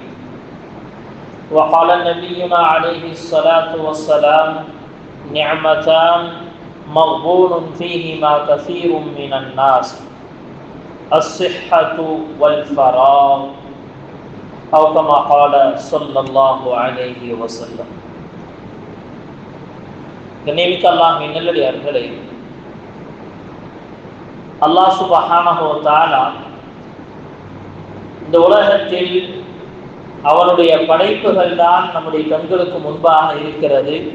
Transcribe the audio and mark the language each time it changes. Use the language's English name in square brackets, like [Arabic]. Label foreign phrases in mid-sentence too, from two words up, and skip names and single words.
[Arabic] وقال نبينا عليه الصلاة والسلام نعمتان مغبون فيهما كثير من الناس الصحة والفراغ أو كما قال صلى الله عليه وسلم. [Tamil] கண்ணியமிக்க அல்லாஹ்வின் நல்லடியார்களே, [Arabic] الله سبحانه وتعالى [Tamil] இந்த உலகத்தில் அவனுடைய படைப்புகள் தான் நம்முடைய கண்களுக்கு முன்பாக இருக்கிறது.